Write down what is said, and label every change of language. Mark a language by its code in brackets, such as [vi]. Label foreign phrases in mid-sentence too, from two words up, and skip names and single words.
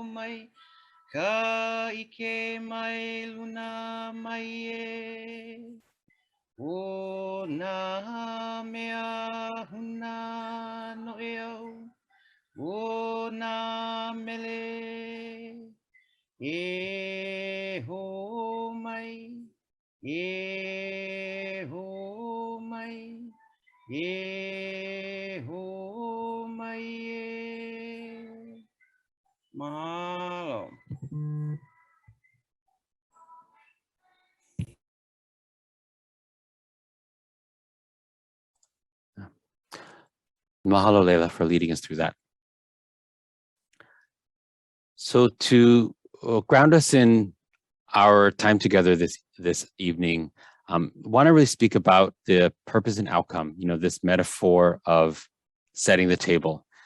[haw] mai, ka ike mai luna mai e, o na mea huna no e au, o na mele, eho mai, eho mai, eho mai, mahalo. Mahalo, Leila, [en] for leading us through that. So to ground us in our time together this evening, want to really speak about the purpose and outcome, this metaphor of setting the table.